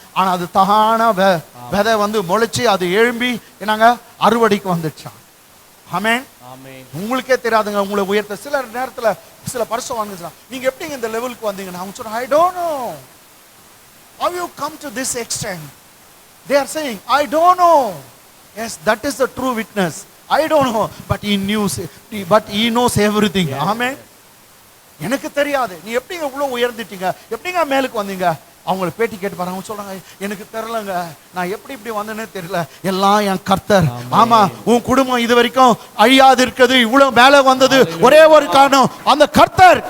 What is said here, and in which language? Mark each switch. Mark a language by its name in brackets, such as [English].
[Tamil] ஆனால் அது தகான விதை வந்து முளைச்சி அது எழும்பி என்னங்க அறுவடைக்கு வந்துடுச்சான். ஆமென். உங்களுக்கே தெரியாதுங்க உங்களை உயர்த்த. சில நேரத்தில் சில பரிசு வாங்குறான், நீங்க எப்படிங்க இந்த லெவலுக்கு வந்தீங்கன்னா அவங்க சொல்றாங்க, [English] I don't know how you come to this extent. They are saying, I don't know. Yes, that is the true witness. I don't know, but he knows everything. Amen. [Tamil] எனக்கு தெரியாது நீ எப்படிங்க இவ்வளோ உயர்ந்துட்டீங்க, எப்படிங்க மேலுக்கு வந்தீங்க. அவங்கள பேட்டி கேட்டு பாருங்க, அவங்க சொல்றாங்க, எனக்கு தெரியலங்க, நான் எப்படி இப்படி வந்தேன்னே தெரியல, எல்லாம் என் கர்த்தர். ஆமா, உன் குடும்பம் இது வரைக்கும் அழியாது இருக்குது, இவ்வளவு மேலே வந்தது ஒரே ஒரு காரணம், அந்த கர்த்தர்.